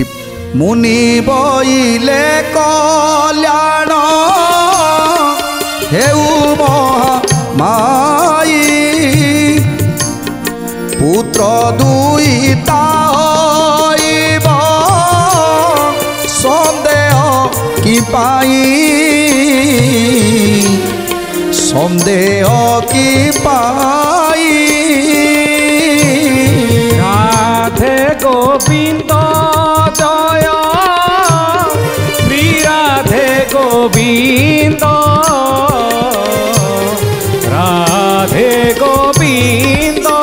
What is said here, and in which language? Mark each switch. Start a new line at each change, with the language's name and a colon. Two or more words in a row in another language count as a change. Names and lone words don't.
Odia: ମୁନି ବଇଲେ କଲ୍ୟାଣ ହେଉ ମହାମାଇ, ପୁତ୍ର ଦୁଇଟା ହୋଇବ ସନ୍ଦେହ କି ପାଇ, ସନ୍ଦେହ କି ପାଇ।
Bangla: রাধে গোবিন্দ জয়, শ্রী রাধে গোবিন্দ, রাধে গোবিন্দ।